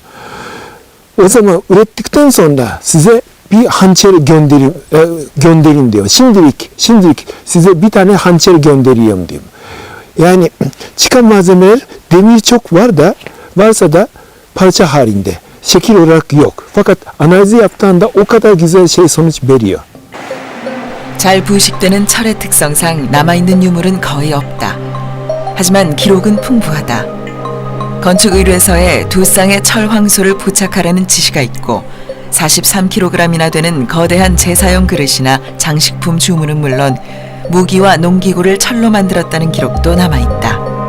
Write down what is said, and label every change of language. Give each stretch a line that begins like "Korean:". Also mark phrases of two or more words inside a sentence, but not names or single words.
Turkish: O zaman ürettikten sonra size bir hançer gönderin diyor. Şimdilik size bir tane hançer gönderiyorum diyor. Yani çıkan malzemeler demir çok varsa da parça halinde. Şekil olarak yok. Fakat analizi yaptığında o kadar güzel sonuç veriyor.
Korean: 잘 부식되는 철의 특성상 남아있는 유물은 거의 없다. 하지만 기록은 풍부하다. 건축의뢰서에 두 쌍의 철 황소를 부착하라는 지시가 있고 43kg이나 되는 거대한 제사용 그릇이나 장식품 주문은 물론 무기와 농기구를 철로 만들었다는 기록도 남아있다.